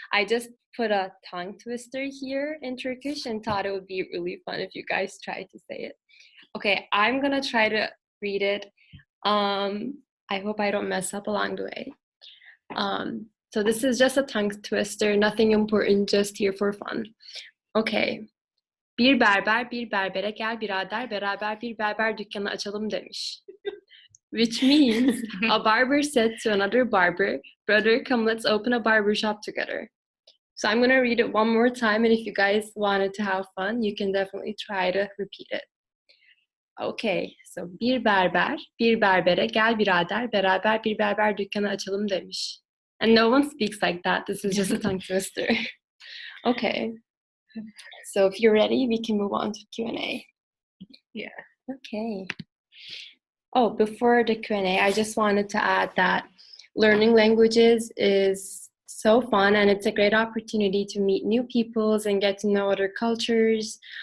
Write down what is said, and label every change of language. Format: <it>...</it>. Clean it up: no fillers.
<en>I just put a tongue twister here in Turkish and thought it would be really fun if you guys tried to say it. Okay, I'm gonna try to read it. I hope I don't mess up along the way. So this is just a tongue twister, nothing important, just here for fun. Okay.</en> <tr>Bir berber bir berbere gel birader beraber bir berber dükkanı açalım demiş.</tr> <en>Which means a barber said to another barber, brother, come let's open a barber shop together. So I'm going to read it one more time, and if you guys wanted to have fun, you can definitely try to repeat it.</en> <tr>Okay, so bir berber bir berbere gel birader beraber bir berber dükkanı açalım demiş.</tr> <en>And no one speaks like that. This is just a tongue twister. Okay. So if you're ready, we can move on to Q&A. Yeah. Okay. Oh, before the Q&A, I just wanted to add that learning languages is so fun, and it's a great opportunity to meet new peoples and get to know other cultures.</en>